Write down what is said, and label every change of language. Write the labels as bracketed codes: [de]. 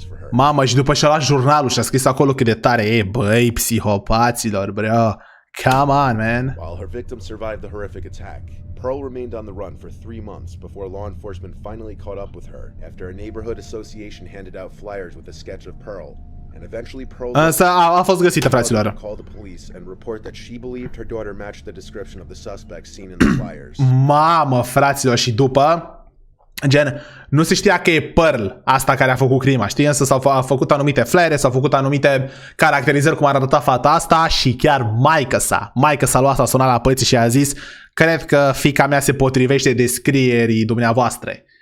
[ro] Mamă, și după și-a luat jurnalul și a scris acolo cât de tare e, băi, psihopaților, bro. [en] Come on, man. While her victim survived the horrific attack, Pearl remained on the run for 3 months before law enforcement finally caught up with her after a neighborhood association handed out flyers with a sketch of Pearl. And eventually Pearl [ro] a fost găsită, fraților. [en] Called the police and report that she believed her daughter matched the description of the suspect seen in the flyers. [ro] Mamă, fraților, și după gen, nu se știa că e Pearl asta care a făcut crima, știi? Însă s-au făcut anumite flyere, s-au făcut anumite caracterizări cum ar arăta fata asta și chiar maică s-a luat, s-a sunat la poliție și a zis: cred că fiica mea se potrivește descrierii dumneavoastră.